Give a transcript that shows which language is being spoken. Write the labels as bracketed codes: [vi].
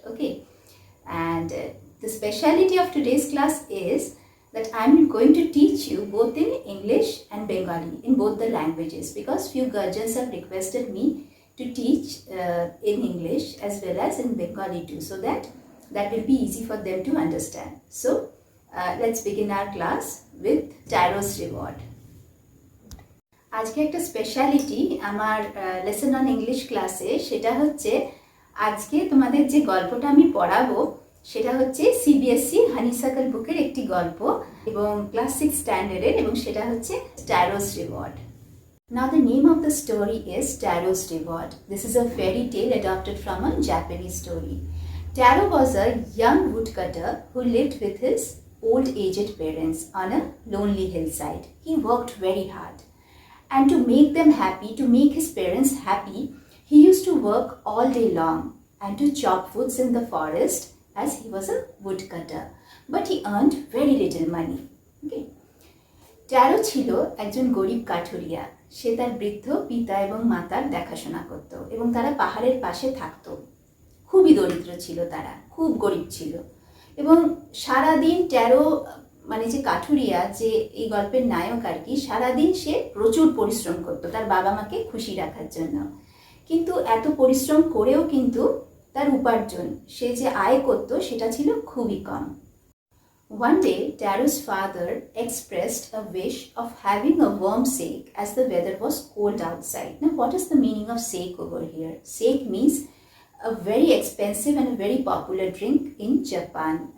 [en] Okay, and the specialty of today's class is that I am going to teach you both in English and Bengali, in both the languages, because few guardians have requested me to teach in English as well as in Bengali too, so that will be easy for them to understand. So let's begin our class with Taro's reward. [bn] আজকে একটা speciality আমার lesson on English ক্লাসে, সেটা হচ্ছে আজকে তোমাদের যে গল্পটা আমি পড়াবো সেটা হচ্ছে সিবিএসই হানি সার্কেল বুকের একটি গল্প এবং ক্লাস 6 স্ট্যান্ডার্ডের, এবং সেটা হচ্ছে Taro's reward. [en] Now the name of the story is Taro's reward. This is a fairy tale adapted from a Japanese story. Taro was a young woodcutter who lived with his old aged parents on a lonely hillside. He worked very hard. And to make them happy, to make his parents happy, he used to work all day long and to chop woods in the forest as he was a woodcutter. But he earned very little money. Okay. [bn] Taro ছিল একজন গরিব কাঠুরিয়া। সে তার বৃদ্ধ পিতা এবং মাতার দেখাশোনা করত এবং তারা পাহাড়ের পাশে থাকতো। খুবই দরিদ্র ছিল তারা, খুব গরিব ছিল। এবং সারাদিন ট্যারো, মানে যে কাঠুরিয়া, যে এই গল্পের নায়ক আর কি, সারাদিন সে প্রচুর পরিশ্রম করত তার বাবা মাকে খুশি রাখার জন্য। কিন্তু এত পরিশ্রম করেও কিন্তু তার উপার্জন, সে যে আয় করত, সেটা ছিল খুবই কম। [en] One day, Taro's father expressed a wish of having a warm sake as the weather was cold outside. Now, what is the meaning of sake over here? Sake means a very expensive and a very popular drink in Japan.